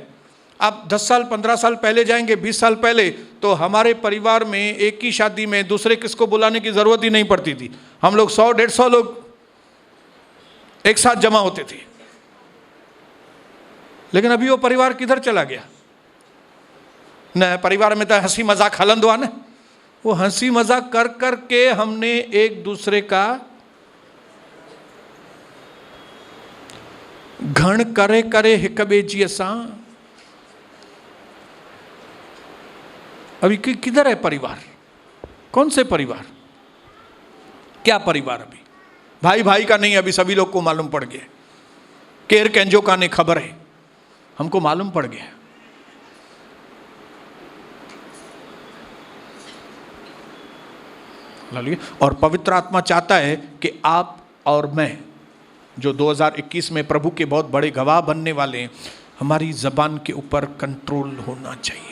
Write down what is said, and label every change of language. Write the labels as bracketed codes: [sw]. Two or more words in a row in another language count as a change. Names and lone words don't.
[hi] आप 10 साल 15 साल पहले जाएंगे, 20 साल पहले, तो हमारे परिवार में एक ही शादी में दूसरे किसको बुलाने की जरूरत ही नहीं पड़ती थी। हम लोग 100-150 लोग एक साथ जमा होते थे। लेकिन अभी वो परिवार किधर चला गया? [sd] न परिवार में तो हंसी मजाक हलंदो आहे न, [hi] वो हंसी मजाक कर कर के हमने एक दूसरे का [sd] घण करे करे हिक ॿिए जी असां। [hi] अभी किधर है परिवार? कौन से परिवार? क्या परिवार? अभी भाई भाई का नहीं, अभी सभी लोग को मालूम पड़ गया। [sd] केर कंहिंजो काने [hi] खबर है, हमको मालूम पड़ गया। और पवित्र आत्मा चाहता है कि आप और मैं, जो 2021 में प्रभु के बहुत बड़े गवाह बनने वाले हैं, हमारी जबान के ऊपर कंट्रोल होना चाहिए।